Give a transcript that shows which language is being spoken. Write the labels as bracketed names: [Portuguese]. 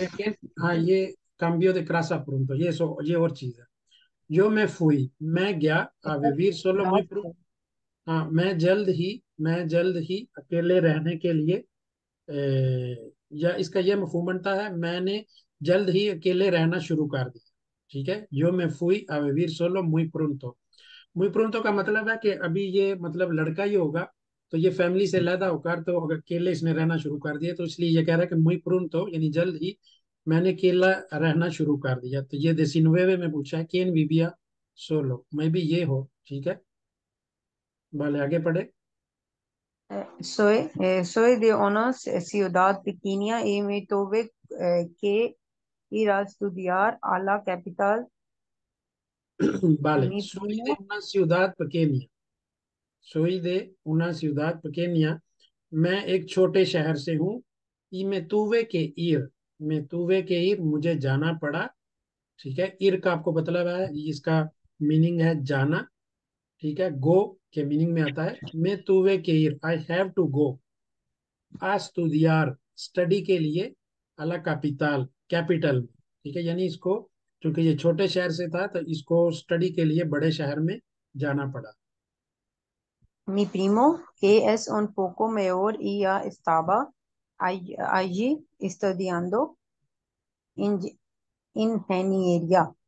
[Hindi] ये केन, हाँ ये [Spanish] cambio de crasa pronto, [Hindi] ये और चीज है। [Spanish] yo me fui, [Hindi] मैं गया, [Spanish] a vivir solo muy las, pronto। [Hindi] हाँ, मैं जल्द ही अकेले रहने के लिए या इसका ये मफहूम बनता है, मैंने जल्द ही अकेले रहना शुरू कर दिया, ठीक है। [Spanish] yo me fui a vivir solo muy pronto [Hindi] का मतलब है कि अभी ये मतलब लड़का ही होगा, तो ये फैमिली से अलहदा होकर तो अगर अकेले इसने रहना शुरू कर दिया, तो इसलिए ये कह रहा है कि [Spanish] muy pronto [Hindi] यानी जल्द ही मैंने अकेला रहना शुरू कर दिया। तो ये 19 में पूछा है, केन विविया सोलो, मैं भी ये हो, ठीक है। भले आगे पढ़े। [Spanish] soy de una ciudad pequeña y me tuve que ir a estudiar a la capital. vale, Mi soy de primo, una ciudad pequeña, soy de una ciudad pequeña, [Hindi] मैं एक छोटे शहर से हूँ। [Spanish] y me tuve que ir [Hindi] मुझे जाना पड़ा, ठीक है। इर का आपको मतलब है, इसका मीनिंग है जाना, ठीक है। गो के मीनिंग में आता है। मैं तुवे के इर, I have to go uh स्टूडियार, study के लिए, अला कैपिटल, कैपिटल में, ठीक है। यानी इसको, क्योंकि ये छोटे शहर से था, तो इसको स्टडी के लिए बड़े शहर में जाना पड़ा। [Spanish] mi primo, que es un poco mayor y ya estaba allí estudiando ing- ingeniería.